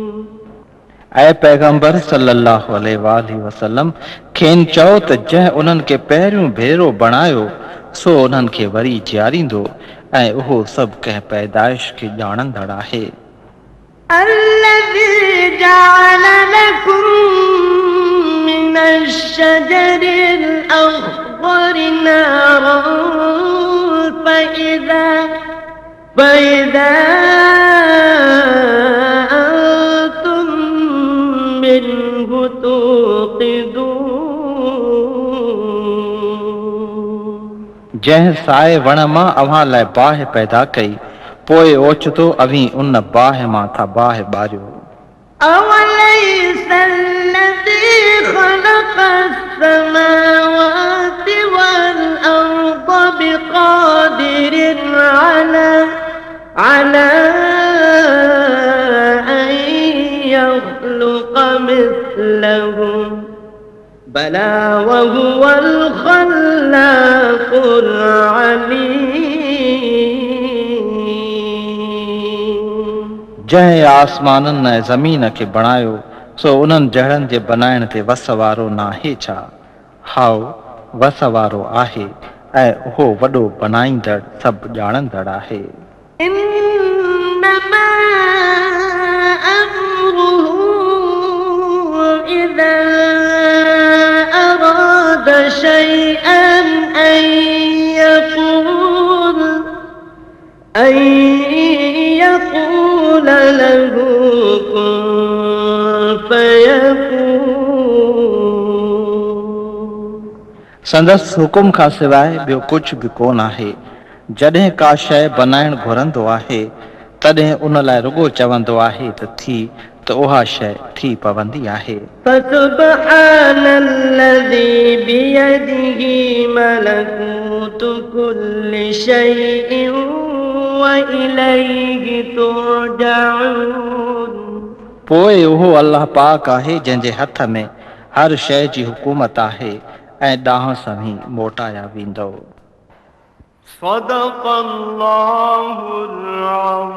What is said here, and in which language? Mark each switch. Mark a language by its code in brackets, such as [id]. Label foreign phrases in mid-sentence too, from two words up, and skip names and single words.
[sd] ऐं पैगंबर [ar] صلى الله عليه وسلم [sd] खेनि चओ त जंहिं उन्हनि खे पहिरियों भेरो बणायो सो उन्हनि खे वरी जीआरींदो ऐं उहो सभु कंहिं पैदाइश खे ॼाणंदड़ आहे. [ar] الذي جعل لكم من الشجر الأخضر نارا فإذا أنتم منه توقدون [sd] जंहिं साए वण मां अव्हां लाइ बाहि पैदा कई पोइ ओचितो अवीं उन बाहि मां था बाहि ॿारियो [ar] أوليس الذي خلق السماوات والأرض بقادر على أن يخلق مثلهم بلى وهو الخلاق العليم [sd] जंहिं आसमाननि ऐं ज़मीन खे बणायो सो उन्हनि जहिड़नि जे बनाइण ते वस वारो नाहे छा हाओ वस वारो आहे ऐं उहो वॾो बनाईंदड़ सभु ॼाणंदड़ आहे [ar] إنما أمره إذا أراد شيئا أن يقول له كن فيكون [sd] संदसि हुकुम खां सवाइ ॿियो कुझु बि कोन आहे जॾहिं का शइ बनाइण घुरंदो आहे तॾहिं उन लाइ रुॻो चवंदो आहे त थी त उहा शइ थी पवंदी आहे [ar] فسبحان الذي بيده ملكوت كل شيء وإليه ترجعون [sd] पोइ उहो अलाह पाक आहे जंहिंजे हथ में हर शइ जी हुकूमत आहे ऐं ॾांहुं सभी मोटाया वेंदो [ar] صدق الله العظيم